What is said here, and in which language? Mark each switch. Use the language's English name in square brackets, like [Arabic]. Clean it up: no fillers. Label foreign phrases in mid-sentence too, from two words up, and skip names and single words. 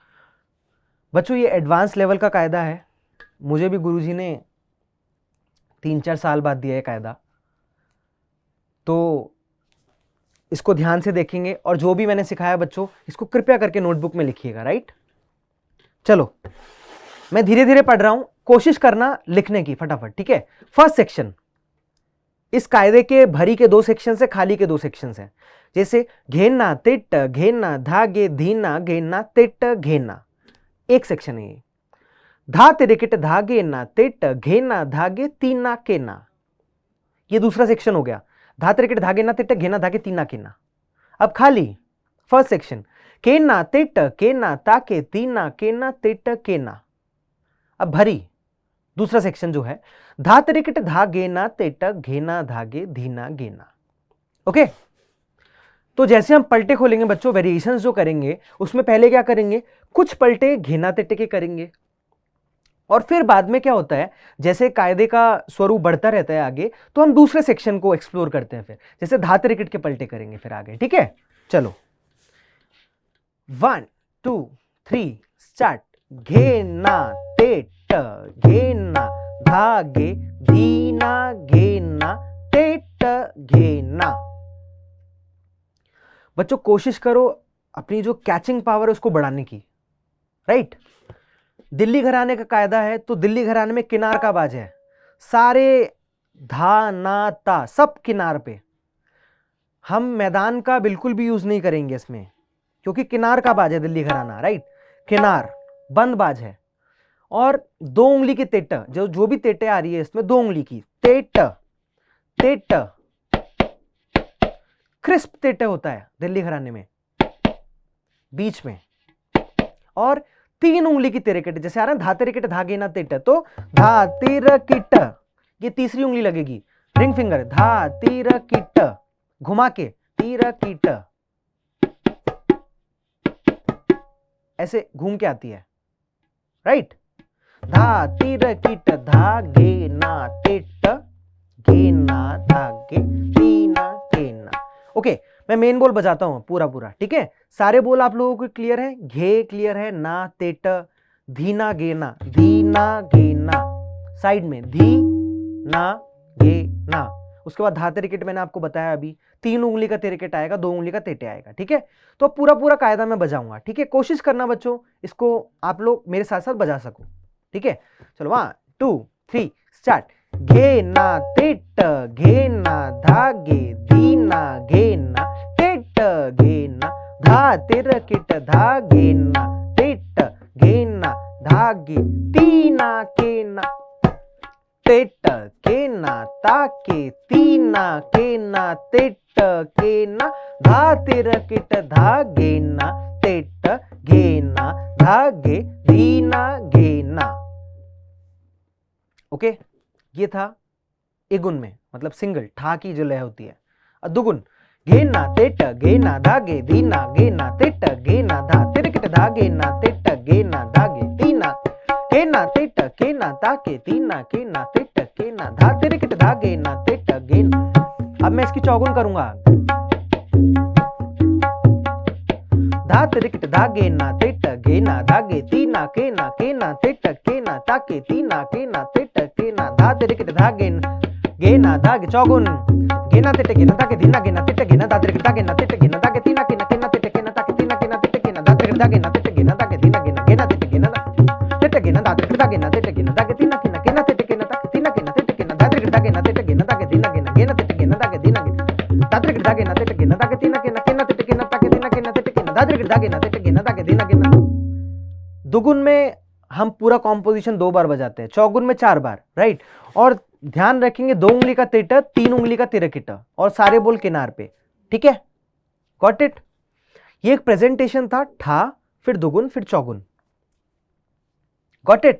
[Hindi] बच्चों, ये [English] advanced level [Hindi] का कायदा है, मुझे भी गुरुजी ने 3-4 साल बाद दिया है कायदा, तो इसको ध्यान से देखेंगे और जो भी मैंने सिखाया बच्चों इसको कृपया करके नोटबुक में लिखिएगा, राइट। चलो मैं धीरे धीरे पढ़ रहा हूं, कोशिश करना लिखने की फटाफट, ठीक है। [English] first section, [Hindi] इस कायदे के भरी के 2 सेक्शन है, खाली के 2 सेक्शन है। जैसे घेना तिट घेना धागे धीना घेना तिट घेना, एक सेक्शन है ये। धा तिरकिट धागे ना तिट घेना धागे तीना केना, ये दूसरा सेक्शन हो गया। धा तिरकिट धागे ना तिट घेना धागे तीना केना। अब खाली [English] first section, [Hindi] केना तिट केना ताके तीना केना तिट केना। अब भरी, दूसरा सेक्शन जो है, धा तिरिकिट धा गेना तेट घेना धागे धीना गेना। ओके, तो जैसे हम पलटे खोलेंगे बच्चों, वेरिएशंस जो करेंगे उसमें पहले क्या करेंगे, कुछ पलटे घेना तेटे के करेंगे, और फिर बाद में क्या होता है, जैसे कायदे का स्वरूप बढ़ता रहता है आगे, तो हम दूसरे सेक्शन को एक्सप्लोर करते हैं, फिर जैसे धा तिरिकिट के पलटे करेंगे फिर आगे। ठीक है, चलो 1 2 3 स्टार्ट। घेना तेट घेना धागे धीना घेना तेट घेना। बच्चों कोशिश करो अपनी जो [English] catching power [Hindi] है उसको बढ़ाने की, राइट। दिल्ली घराने का कायदा है, तो दिल्ली घराने में किनार का बाज है, सारे धा ना ता सब किनार पे। हम मैदान का बिल्कुल भी यूज नहीं करेंगे इसमें, क्योंकि किनार का बाज है दिल्ली घराना, राइट। किनार बंद बाज है, और 2 उंगली की तेट, जो भी तेटे आ रही है इसमें 2 उंगली की तेट, तेट क्रिस्प तेटे होता है दिल्ली घराने में बीच में, और 3 उंगली की तिरकिट, जैसे आ रहा है धा तिरकिट धा गेना तेट, तो धा तिरकिट ये तीसरी उंगली लगेगी, [English] ring finger, [Hindi] धा तिरकिट घुमा के तिरकिट, ऐसे घूम के आती है, राइट। धा तिरकिट धा गेना तेट घेना धागे तीना गेना। ओके, मैं मेन बोल बजाता हूं पूरा, ठीक है। सारे बोल आप लोगों को क्लियर है, घे क्लियर है, ना तेट धीना गेना साइड में धी ना गेना। उसके बाद धा तिरकिट मैंने आपको बताया अभी, 3 उंगली का तिरकिट आएगा, 2 उंगली का तेटे आएगा, ठीक है। तो पूरा कायदा मैं बजाऊंगा, ठीक है। कोशिश करना बच्चों इसको आप लोग मेरे साथ साथ बजा सको, ठीक है। चलो 1 2 3 स्टार्ट। घेना तेट घेना धागे धीना घेना तेट घेना धा तिरकिट धा घेना तेट घेना धागे तीना केना तेट केना ताके तीना केना तेट केना धा तिरकिट धा घेना तेट घेना धागे धीना घेना। ओके, ये था एगुन में, मतलब सिंगल ठा की जो लय होती है। और दुगुन, घेना तेट घेना धागे धीना घेना तेट घेना धा तिरकिट धा घेना तेट घेना धागे तीना केना तेट केना ताके तीना केना तेट केना धा तिरकिट धा घेना तेट घेना। अब मैं इसकी चौगुन करूंगा, धा तिरकिट धा घेना तेट घेना धागे तीना केना केना तेट केना ताके तीना केना तेट केना धा तिरकिट धा घेना धागे चौगुन, घेना तेट घेना ताके धीना घेना तेट घेना धा तिरकिट धा घेना तेट घेना ताके तीना केना केना तेट केना ताके तीना केना तेट केना धा तिरकिट धा घेना तेट घेना ताके धीना घेना घेना तेट घेना तेट घेना धा तिरकिट धा घेना तेट घेना ताके तीना केना केना तेट केना ताके तीना केना तेट केना धा तिरकिट धा घेना तेट घेना ताके धीना घेना घेना तेट घेना ताके धीना घेना धा तिरकिट धा घेना तेट घेना ताके तीना केना केना तेट केना ताके तीना केना तेट केना धा तिरकिट धा घेना तेट घेना ताके धीना घेना। दुगुन में हम पूरा कॉम्पोजिशन 2 बार बजाते हैं, चौगुन में 4 बार, राइट। और ध्यान रखेंगे 2 उंगली का तेट 3 उंगली का तिरकिट, और सारे बोल किनार पे, ठीक है। [English] गॉट इट। [Hindi] ये एक प्रेजेंटेशन था, ठा फिर दुगुन फिर चौगुन, [English] got it.